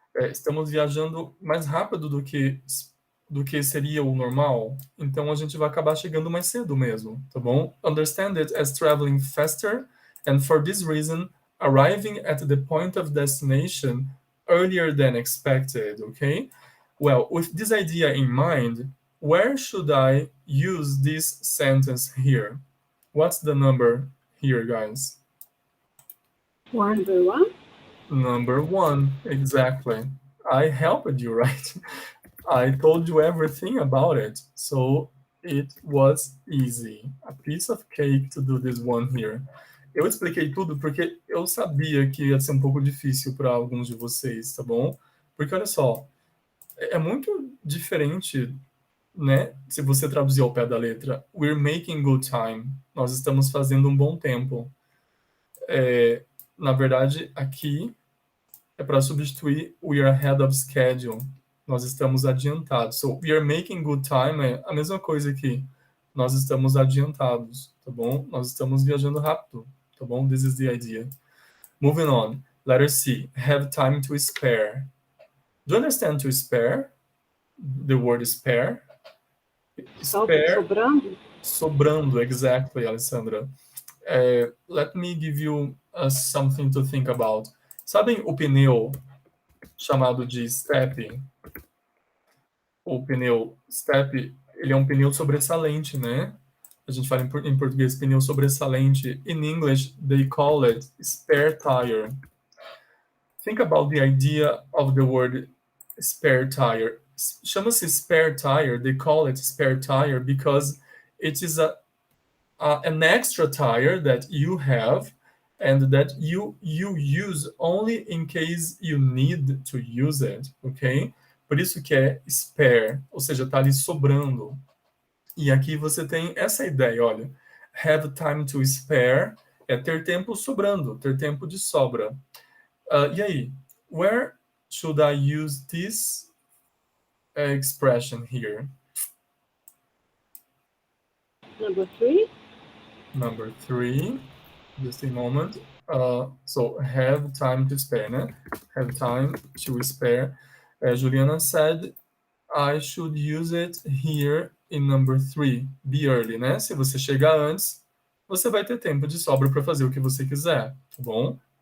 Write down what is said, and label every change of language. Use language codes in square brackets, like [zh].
[pt] Estamos viajando mais rápido do que seria o normal, então a gente vai acabar chegando mais cedo mesmo, tá bom? [en] Understand it as traveling faster, and for this reason, arriving at the point of destination earlier than expected, okay? Well, with this idea in mind, where should I use this sentence here? What's the number here, guys? Number 1? Number 1, exactly. I helped you, right? I told you everything about it, so it was easy. A piece of cake to do this one here. [pt] Eu expliquei tudo porque eu sabia que ia ser um pouco difícil para alguns de vocês, tá bom? Porque olha só, é muito diferente, né? Se você traduzir ao pé da letra, [en] we're making good time. [pt] Nós estamos fazendo um bom tempo. Na verdade, aqui é para substituir [en] we are ahead of schedule. [pt] Nós estamos adiantados. [en] So, we are making good time [pt] é a mesma coisa que nós estamos adiantados, tá bom? Nós estamos viajando rápido, tá bom? [en] This is the idea. Moving on. Letter C. Have time to spare. Do you understand to spare? The word spare? Spare. [pt] Sobrando? [en] Sobrando, exactly, Alessandra. Let me give you something to think about. [pt] Sabem o pneu chamado de step? O pneu step, ele é um pneu sobressalente, né? A gente fala em português pneu sobressalente. [en] In English, they call it spare tire. Think about the idea of the word spare tire. [pt] Chama-se [en] spare tire, they call it spare tire because it is an extra tire that you have and that you use only in case you need to use it, ok? [pt] Por isso que é spare, ou seja, tá ali sobrando. E aqui você tem essa ideia, olha, [en] have time to spare [pt] é ter tempo sobrando, ter tempo de sobra. E aí, [en] where should I use this expression here? Number 3? Number 3, just a moment. So, have time to spare, né? Have time to spare. Juliana said, I should use it here in number 3. Be early, né? [pt] Se você chegar antes, você vai ter tempo de sobra para fazer o que você quiser, tá bom?